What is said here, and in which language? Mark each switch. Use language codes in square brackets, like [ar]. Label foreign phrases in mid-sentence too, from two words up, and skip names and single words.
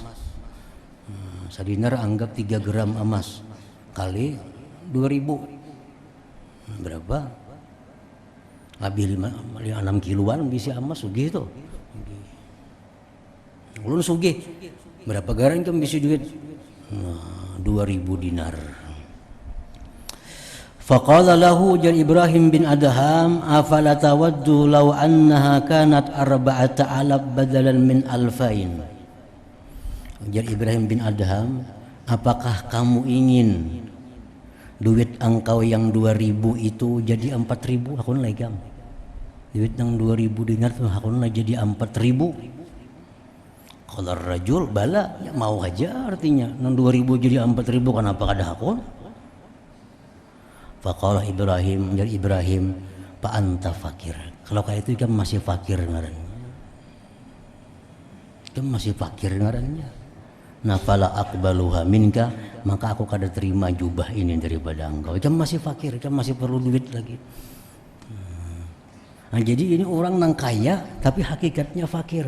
[bjn] Sadinar anggap 3 gram emas kali 2000 berapa? Lebih 6 kiloan bisa emas sugih itu. Ulun sugih. Berapa garan kamu bisa duit? 2000 dinar. [ar] فقال له jar Ibrahim bin Adham, أفلا تود لو أنها كانت 4,000 بدلا من 2,000. [bjn] Jar Ibrahim bin Adham, apakah kamu ingin duit engkau yang 2000 itu jadi 4000? Hakun lagi kamu. Duit yang 2000 dinar tuh hakun lagi jadi 4000. [ar] قال رجل بلى, [bjn] ya mau aja artinya. Nang 2000 jadi 4000 kenapa kada hakun? [ar] Faqala Ibrahim, dari Ibrahim, فأنت فقير. [bjn] Kalau kayak itu kan masih fakir ngarannya. Kan masih fakir ngarannya. Nah [ar] فلا أقبلها منك, [bjn] maka aku kada terima jubah ini daripada engkau. Kan masih fakir, kan masih perlu duit lagi. Nah, jadi ini orang nang kaya tapi hakikatnya fakir.